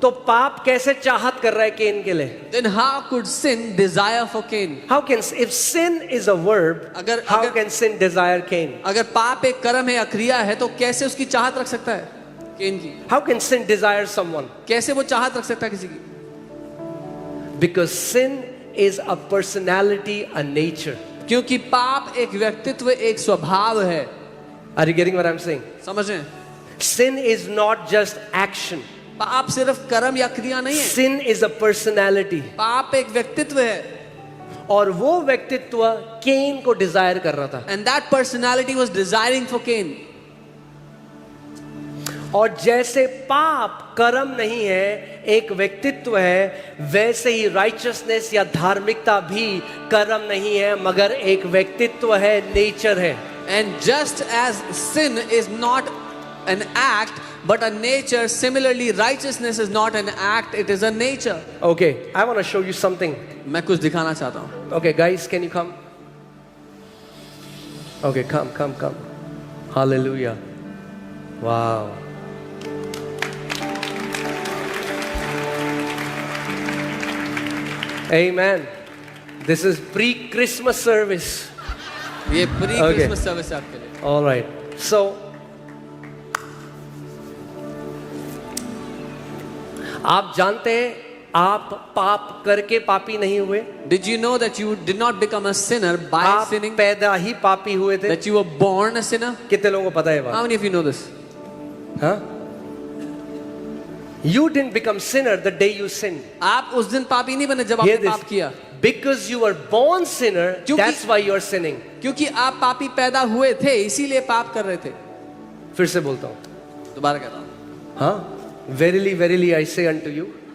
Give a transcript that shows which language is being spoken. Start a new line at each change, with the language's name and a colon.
Hindi: तो पाप कैसे चाहत कर रहा है केन के लिए?
English: then how could sin desire for Cain? How can, if sin is a verb, how can sin desire Cain?
Hindi: अगर पाप एक कर्म है या क्रिया है तो कैसे उसकी चाहत रख सकता है केन की?
English: How can sin desire someone?
Hindi: कैसे वो चाहत रख सकता है किसी की?
English: Because sin is a personality, a nature.
Hindi: क्योंकि पाप एक व्यक्तित्व, एक स्वभाव है.
English: Are you getting what I'm saying?
Hindi: समझ रहे हैं?
English: Sin is not just action.
Hindi: पाप सिर्फ कर्म या क्रिया नहीं है.
English: Sin is a personality.
Hindi: पाप एक व्यक्तित्व है. और वो व्यक्तित्व केन को डिजायर कर रहा था.
English: And that personality was desiring for Cain.
Hindi: और जैसे पाप कर्म नहीं है, एक व्यक्तित्व है, वैसे ही राइचसनेस या धार्मिकता भी कर्म नहीं है मगर एक व्यक्तित्व है, नेचर है.
English: And just as sin is not an act but a nature, similarly righteousness is not an act, it is a nature. Okay, I want to show you something.
Hindi: मैं कुछ दिखाना चाहता हूँ.
English: Okay, guys, can you come? Okay, come. Hallelujah. Wow. Amen. This is pre-Christmas service.
Hindi: ये pre-Christmas service है आपके लिए.
English: All right.
Hindi: So, आप जानते हैं आप पाप करके पापी नहीं हुए.
English: Did you know that you did not become a sinner by
Hindi: आप
English: sinning?
Hindi: पैदा ही पापी हुए थे.
English: That you were born a sinner?
Hindi: कितने लोगों को पता है बात?
English: How many of you know this?
Hindi: हाँ?
English: You didn't become sinner the day you sinned.
Hindi: आप उस दिन पापी नहीं बने जब आपने पाप किया.
English: Because you were born sinner, that's why you are sinning.
Hindi: क्योंकि आप पापी पैदा हुए थे इसीलिए पाप कर रहे थे. फिर से बोलता हूँ. दोबारा कहता हूँ. हाँ?
English: Verily, verily, I say unto you.